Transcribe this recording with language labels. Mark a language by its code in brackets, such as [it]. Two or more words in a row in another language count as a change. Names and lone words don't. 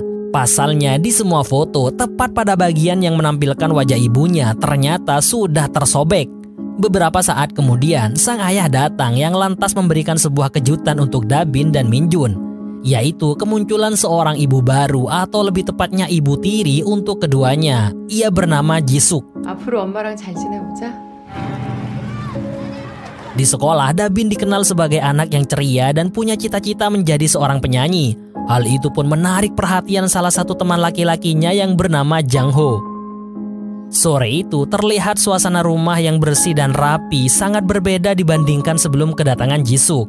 [id] Pasalnya di semua foto, tepat pada bagian yang menampilkan wajah ibunya ternyata sudah tersobek. Beberapa saat kemudian, sang ayah datang yang lantas memberikan sebuah kejutan untuk Dabin dan Minjun, yaitu kemunculan seorang ibu baru atau lebih tepatnya ibu tiri untuk keduanya. Ia bernama Jisuk. [ko] 앞으로 엄마랑 잘 지내보자. [id] Di sekolah, Dabin dikenal sebagai anak yang ceria dan punya cita-cita menjadi seorang penyanyi. Hal itu pun menarik perhatian salah satu teman laki-lakinya yang bernama Jang Ho. Sore itu terlihat suasana rumah yang bersih dan rapi sangat berbeda dibandingkan sebelum kedatangan Jisuk.